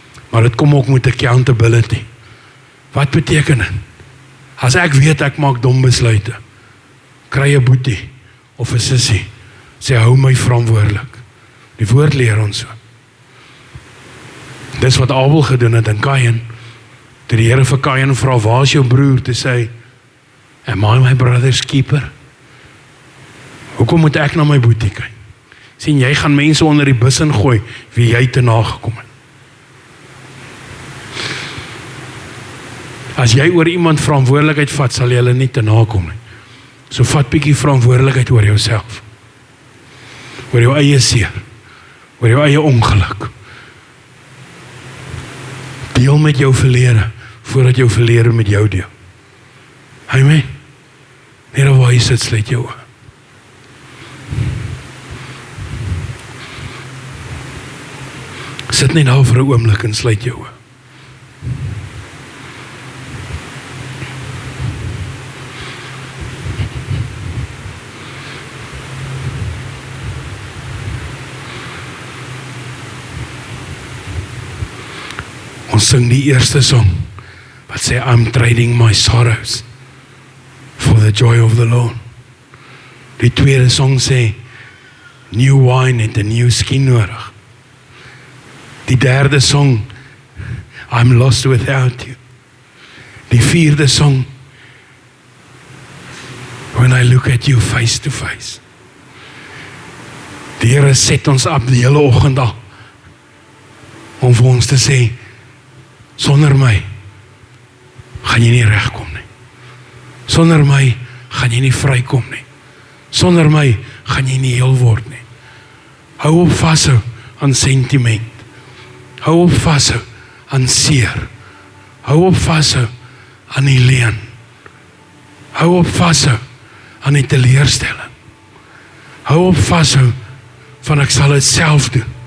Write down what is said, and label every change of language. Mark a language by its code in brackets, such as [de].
[af] Maar dit kom ook met accountability. Wat beteken dit? As ek weet ek maak dom besluite, kry 'n boetie of 'n sussie, sê hou my verantwoordelik. Die woord leer ons so. Dis wat Abel gedoen het in Kain. Toe die Here vir Kain vra, waar is jou broer? Toe sê, [en] am I my brother's keeper? [af] Hoekom moet ek na my boetie kyk? Sien, jy gaan mense onder die bus ingooi, wie jy te nagekom het. As jy oor iemand verantwoordelikheid vat, sal jy hulle nie te nakom nie. So vat bietjie verantwoordelikheid oor jouself. Oor jou eie seer. Oor jou eie ongeluk. Deel met jou verlede, voordat jou verlede met jou deel. Amen. Net waar jy sit, sluit jou oë. Sit net nou vir 'n oomblik en sluit jou oë. Ons sing die eerste song wat sê, [en] I'm trading my sorrows for the joy of the Lord. [af] Die tweede song sê, [en] new wine [af] het 'n [en] new skin [af] nodig. Die derde song, [en] I'm lost without you. [af] Die vierde song, [en] when I look at you face to face. [af] Die Here set ons op die hele oggend al, om vir ons te sê, sonder my, gaan jy nie regkom nie. Sonder my, gaan jy nie vrykom nie. Sonder my, gaan jy nie heel word nie. Hou op vashou aan sentiment. Hou op vashou aan seer. Hou op vashou aan die leuen. Hou op vashou aan die teleurstelling. Hou op vashou van ek sal dit self doen.